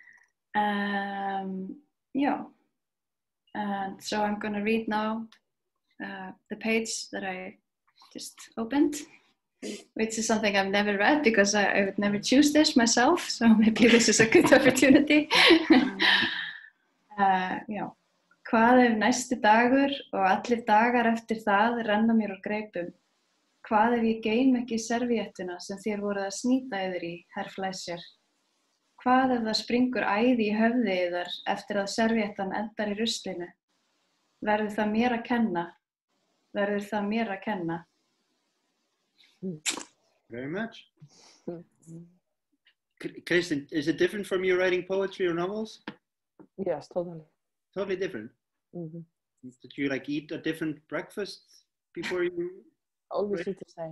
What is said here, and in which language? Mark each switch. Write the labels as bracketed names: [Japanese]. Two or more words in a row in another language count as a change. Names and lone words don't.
[English] Yeah, and so I'm gonna read now the page that I just opened, which is something I've never read because I would never choose this myself. So maybe this is a good opportunity. [Icelandic] Já. Hvað ef næsti dagur og allir dagar eftir það renna mér úr greipum? Hvað ef ég geym ekki servíettuna sem þér voruð að snýta yður í, herr Fleischer? Hvað ef það springur æði í höfði yðar eftir að servíettan endar í ruslinu? Verður það mér að kenna? Verður það mér að kenna? [English] Very much. Kristín, is it different from you writing poetry or novels? Yes, totally. Totally different. Mm-hmm. Did you like eat a different breakfast before you? Always eat the same.